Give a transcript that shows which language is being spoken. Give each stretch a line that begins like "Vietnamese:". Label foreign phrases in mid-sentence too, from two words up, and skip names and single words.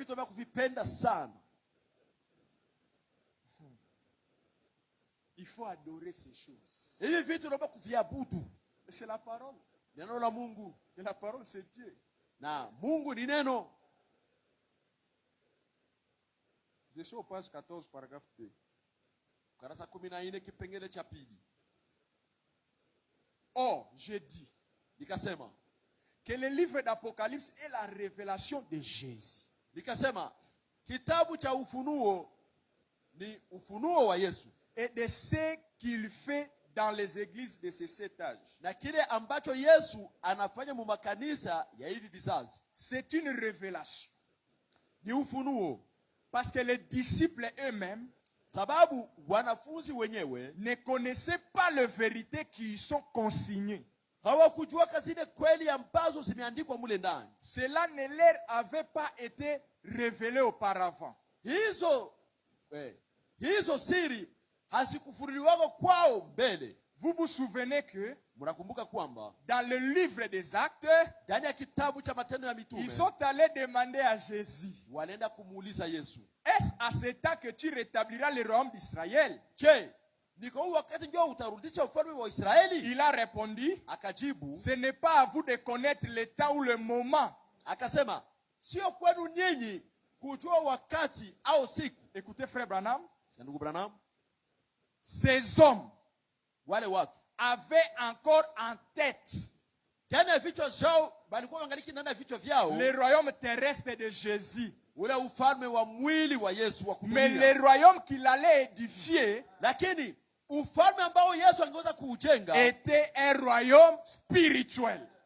French: Il faut adorer ces choses. C'est la parole. Et la parole c'est Dieu. Je suis au page 14, paragraphe 2.
Swahili: Ukarasa 14 kipengele cha pili.
French: Or, j'ai dit
Swahili: nikasema
French: que le livre d'Apocalypse est la révélation de Jésus.
Swahili: Nikasema kitabu cha Ufunuo ni ufunuo wa Yesu
French: et de ce qu'il fait dans les églises de ces 7 âges.
Swahili: Na kile ambacho Yesu anafanya mu makanisa ya hivi vizazi.
French: C'est une révélation.
Swahili: Ni ufunuo.
French: Parce que les disciples eux-mêmes,
Swahili: sababu wanafunzi wenyewe,
French: ne connaissaient pas les vérités qui y sont consignées.
Swahili: Hawakujua zile kweli ambazo zimeandikwa mule ndani.
French: Cela ne leur avait pas été révélé auparavant.
Swahili: Hizo siri hazikufunuliwa kwao mbele.
French: Vous vous souvenez que
Swahili: mnakumbuka kwamba
French: dans le livre des Actes,
Swahili: ndani ya kitabu cha Matendo ya Mitume,
French: ils sont allés demander à Jésus,
Swahili: walienda kumuuliza Yesu,
French: est-ce à ce temps que tu rétabliras le royaume d'Israël? Il a répondu,
Swahili: akajibu,
French: ce n'est pas à vous de connaître le temps ou le moment.
Swahili: Akasema, sio kwenu nyinyi kujua wakati au siku.
French: Écoutez frère Branham,
Swahili: ndugu Branham,
French: ces hommes
Swahili: wale watu
French: avaient encore en tête le royaume terrestre de Jésus. Mais le royaume qu'il allait édifier était un royaume spirituel.